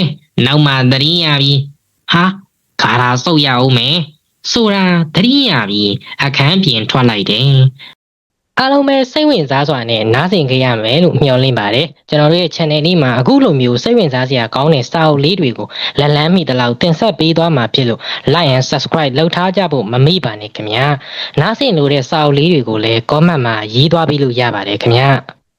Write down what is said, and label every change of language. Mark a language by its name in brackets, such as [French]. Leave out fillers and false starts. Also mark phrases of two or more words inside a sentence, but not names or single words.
[Burmese] နောက်မှသတိရပြီးဟာခါရာစုပ်ရအောင်မယ်ဆိုတာသတိရပြီးအခန်းပြင်ထွက်လိုက်တယ်အားလုံးပဲစိတ်ဝင်စားစွာနဲ့နားဆင်ကြရမယ်လို့မျှော်လင့်ပါတယ်ကျွန်တော်တို့ရဲ့ channel လေးမှာအခုလိုမျိုးစိတ်ဝင်စားစရာကောင်းတဲ့စာအုပ်လေးတွေကိုလက်လန်းမိတလောက်တင်ဆက်ပေးသွားမှာဖြစ်လို့ [English] like and subscribe [Burmese] လုပ်ထားကြဖို့မမေ့ပါနဲ့ခင်ဗျာနားဆင်လို့တဲ့စာအုပ်လေးတွေကိုလည်း comment မှာရေးသွားပေးလို့ရပါတယ်ခင်ဗျာ